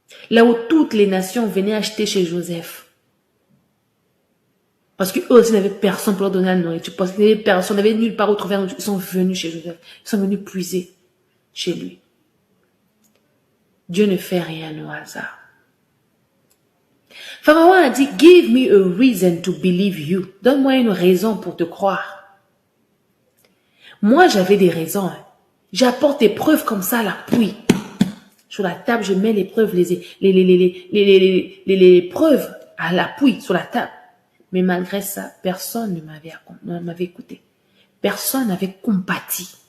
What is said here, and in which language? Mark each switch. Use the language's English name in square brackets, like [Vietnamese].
[French] Là où toutes les nations venaient acheter chez Joseph. Parce qu'eux aussi n'avaient personne pour leur donner la nourriture. Parce qu'ils n'avaient personne, n'avaient nulle part où trouver la nourriture. Ils sont venus chez Joseph. Ils sont venus puiser chez lui. Dieu ne fait rien au hasard. Pharaon a dit, [English] give me a reason to believe you. [French] Donne-moi une raison pour te croire. Moi, j'avais des raisons. Hein. J'apporte des preuves comme ça à l'appui. Sur la table, je mets les preuves, les preuves à l'appui sur la table. Mais malgré ça, personne ne m'avait écouté. Personne n'avait compati.